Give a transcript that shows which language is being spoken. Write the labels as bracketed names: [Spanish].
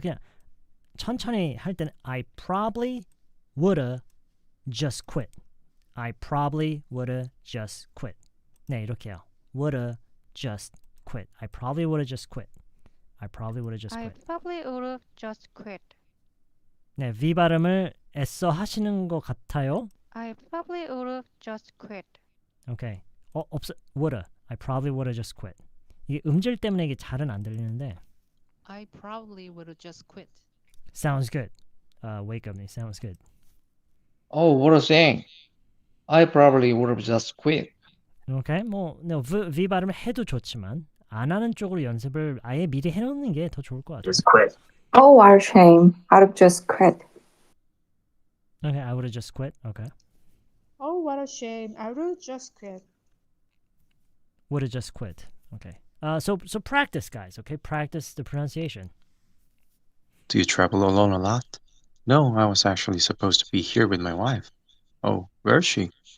[Korean] 그냥 천천히 할 때는 [English] I probably woulda just quit. I probably woulda just quit. [Korean] 네, 이렇게요. [English] woulda just quit. I probably woulda just quit. I probably woulda just I quit. probably would have just quit. [Korean] 네, V 발음을 애써 하시는 것 같아요. [English] I probably would have just quit. [Korean] 오케이. 없어. [English] woulda. I probably woulda just quit. [Korean] 이게 음질 때문에 이게 잘은 안 들리는데. [English] I probably would have just quit. Sounds good. Wake up me. Sounds good. Oh, what a shame. I probably would have just quit. [Korean] 오케이. V 발음을 해도 좋지만 안 하는 쪽으로 연습을 아예 미리 해놓는 게 더 좋을 것 같아요. [English] Just quit. Oh, what a shame. I'd have just quit. Okay, I would have just quit. Okay. Oh, what a shame. I will just quit. Would have just quit. Okay. So practice, guys. Okay, practice the pronunciation. Do you travel alone a lot? No, I was actually supposed to be here with my wife. Oh, where is she?